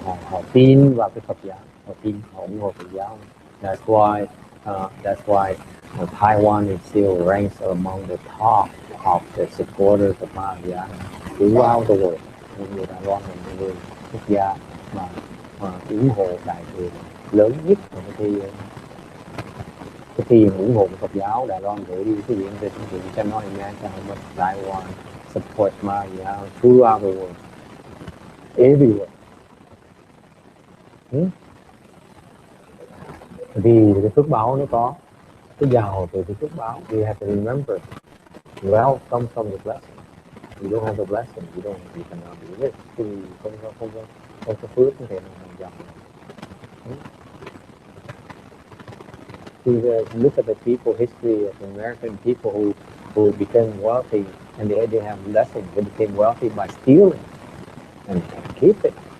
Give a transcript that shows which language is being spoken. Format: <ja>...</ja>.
<vi>Họ tin vào cái Phật giáo, họ ủng hộ Phật giáo.</vi> <en>That's why Taiwan is still ranks among the top of the supporters of Mahayana throughout the world.</en> <vi>Những người Đài Loan là những người quốc gia mà ủng hộ Đại thừa lớn nhất của thế giới. Cái tiền ủng hộ Phật giáo Đài Loan gửi đi cái viện về thực hiện cho nói</vi> <en>America how much Taiwan support Mahayana throughout the world, everywhere.</en> <vi>Vì cái phước báo nó có, cái giàu từ cái phước báo.</vi> <en>We have to remember, wealth comes from the blessing. You don't have the blessing, you cannot be rich.</en> <vi>Thì không có phước không thể nào giàu.</vi> <en>Look at the people history of American people who became wealthy, and they didn't have blessing. They became wealthy by stealing and keep it.</en>